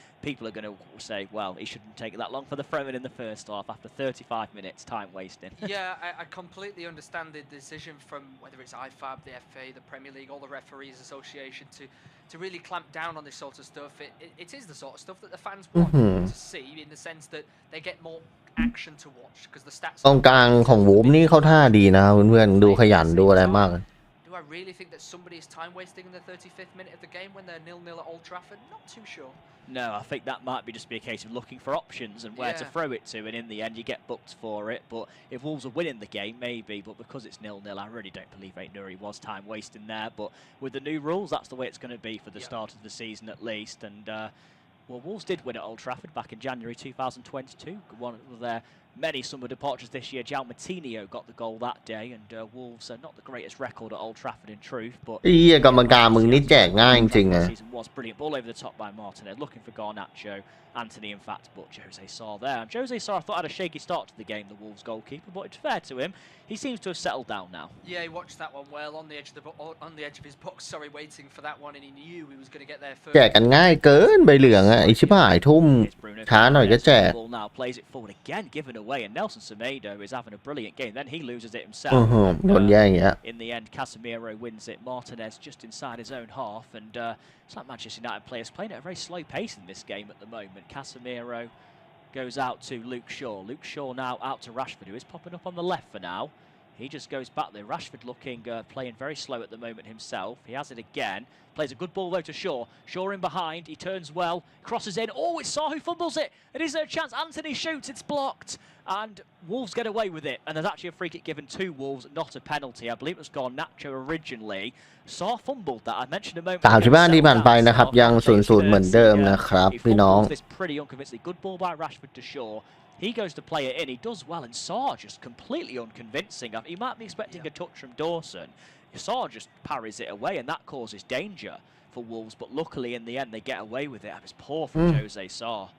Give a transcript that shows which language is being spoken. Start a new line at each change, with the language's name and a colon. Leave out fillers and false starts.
English: People are going to say, well, he shouldn't take it that long for the throw-in in the first half after 35 minutes, time wasting. Yeah, I completely understand the decision from whether it's IFAB, the FA, the Premier League, all the referees association to really clamp down on this sort of stuff. It is the sort of stuff that the fans want to see, in the sense that they get more action to watch, because the stats.
Thai: ตรงกลางของวูฟนี่เข้าท่าดีนะเพื่อนๆดูขยันดูอะไรมาก
English: Do I really think that somebody is time wasting in the 35th minute of the game when they're 0-0 at Old Trafford? Not too sure. No, I think that might be just be a case of looking for options and where to throw it to, and in the end you get booked for it. But if Wolves are winning the game, maybe, but because it's 0-0, I really don't believe Nouri was time wasting there. But with the new rules, that's the way it's going to be for the start of the season at least. And well, Wolves did win at Old Trafford back in January 2022. One of their many summer departures this year. João Moutinho got the goal that day, and Wolves are not the greatest record at Old Trafford in truth, but
Thai: ไอ้เหี้ยกรรมการมึงนี่แจกง่ายจริงๆ
English: season was brilliant. Ball over the top by Martinez, looking for Garnacho, Anthony in fact, but Jose Sarr there. And Jose Sarr, I thought, had a shaky start to the game, the Wolves goalkeeper, but it's fair to him. He seems to have settled down now. Yeah, he watched that one well on the edge of his box. Sorry, waiting for that one, and he knew he was going to get there first.
Thai: แจกกันง่ายเกินใบเหลืองอ่ะไอ้ชิบหายทุ่มช้าหน่อยก็แจก
English: Ball now plays it forward again, given away, and Nelson Semedo is having a brilliant game. Then he loses it himself.
Thai: โดนแย่งอย่างเงี้ย
English: In the end, Casemiro wins it. Martinez just inside his own half, and it's like Manchester United players playing at a very slow pace in this game at the moment. Casemiro goes out to Luke Shaw. Luke Shaw now out to Rashford, who is popping up on the left for now. He just goes back there. Rashford looking, playing very slow at the moment himself. He has it again. Plays a good ball though to Shaw. Shaw in behind. He turns well. Crosses in. Oh, it's Sarr who fumbles it. It is a chance. Anthony shoots. It's blocked. And Wolves get away with it. And there's actually a free kick given to Wolves, not a penalty. I believe it was Garnacho originally. Sarr fumbled that. I mentioned a moment ago.
Thai: 35 ที่ผ่านไปนะครับยัง0-0เหมือนเดิมนะครับพี่น้อง
English: This pretty unconvincing. Good ball by Rashford to Shaw. He goes to play it in. He does well, and Sarr just completely unconvincing. He might be expecting a touch from Dawson. Sarr just parries it away, and that causes danger for Wolves. But luckily, in the end, they get away with it. It was poor from Jose Sarr.